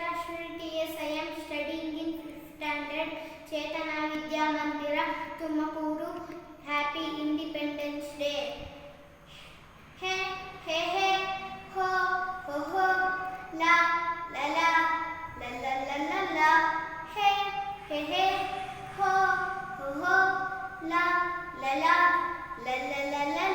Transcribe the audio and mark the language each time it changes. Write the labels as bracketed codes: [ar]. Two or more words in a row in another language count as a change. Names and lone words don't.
[en] student. Yes, I am studying in 5th standard, Chetana Vidya Mandira, Tumakuru. Happy Independence Day. Hey, hey, hey, ho, ho, ho, la, la, la, la, la, la, la, la. Hey, hey, hey, ho, ho, ho, la, la, la, la, la, la,